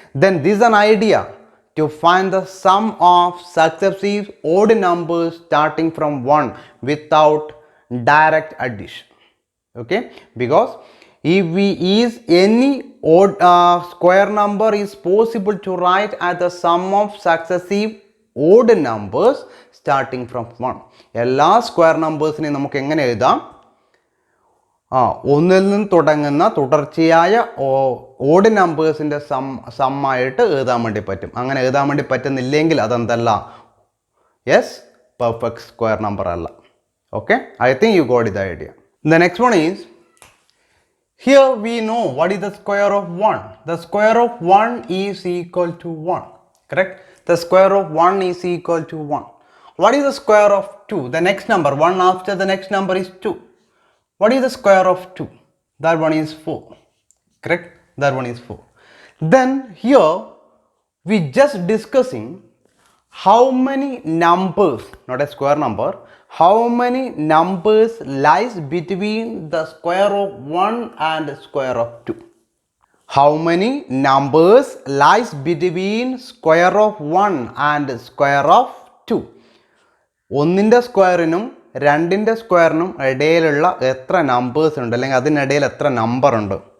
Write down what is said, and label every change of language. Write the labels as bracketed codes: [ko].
[en] Then this is an idea to find the sum of successive odd numbers starting from 1 without direct addition. Okay, because if we use any odd square number is possible to write as the sum of successive odd numbers starting from 1. [ml] എല്ലാ square നമ്പേഴ്സിനെ നമുക്ക് എങ്ങനെ എഴുതാം? ഒന്നിൽ നിന്ന് തുടങ്ങുന്ന തുടർച്ചയായ odd നമ്പേഴ്സിൻ്റെ സമ്മായിട്ട് എഴുതാൻ വേണ്ടി പറ്റും. അങ്ങനെ എഴുതാൻ വേണ്ടി പറ്റുന്നില്ലെങ്കിൽ അതെന്തല്ല? യെസ്, പെർഫെക്റ്റ് സ്ക്വയർ നമ്പർ അല്ല. [en] Okay, I think you got the idea. The next one is, here we know what is the square of 1. The square of 1 is equal to 1. Correct? The square of 1 is equal to 1. What is the square of 2? The next number, 1 after the next number is 2. What is the square of 2? That one is 4. Correct? That one is 4. Then here we just discussing how many numbers, not a square number, how many numbers lies between the square of 1 and square of 2? How many numbers lies between square of 1 and square of 2? [ml] ഒന്നിൻ്റെ സ്ക്വയറിനും രണ്ടിൻ്റെ സ്ക്വയറിനും ഇടയിലുള്ള എത്ര numbers ഉണ്ട്, അല്ലെങ്കിൽ അതിനിടയിൽ എത്ര number ഉണ്ട്?